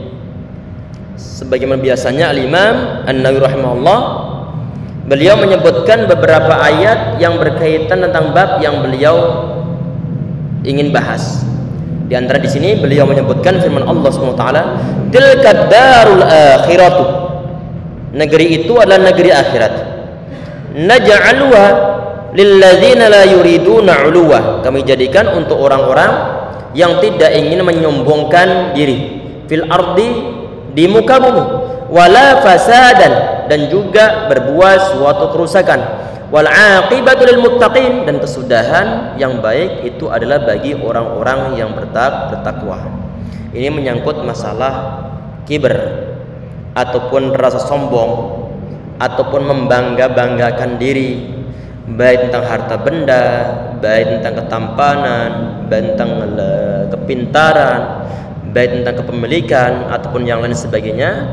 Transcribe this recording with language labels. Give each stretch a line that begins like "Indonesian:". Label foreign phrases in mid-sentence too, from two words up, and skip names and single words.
Indonesian: Sebagaimana biasanya Al-Imam An-Nawawi rahimahullah, beliau menyebutkan beberapa ayat yang berkaitan tentang bab yang beliau ingin bahas. Di antara di sini beliau menyebutkan firman Allah SWT,
Arabic: tilka darul akhiratu,
Indonesian: negeri itu adalah negeri akhirat,
Arabic: naj'aluha lilladzina la yuriduna 'uluwa,
Indonesian: kami jadikan untuk orang-orang yang tidak ingin menyombongkan diri,
Arabic: fil ardi,
Indonesian: di muka bumi,
Arabic: wala fasadan,
Indonesian: dan juga berbuat suatu kerusakan,
Arabic: wal aqibatu lil muttaqin,
Indonesian: dan kesudahan yang baik itu adalah bagi orang-orang yang bertakwa. Ini menyangkut masalah kibr ataupun rasa sombong ataupun membanggakan diri, baik tentang harta benda, baik tentang ketampanan, baik tentang kepintaran, baik tentang kepemilikan ataupun yang lain sebagainya.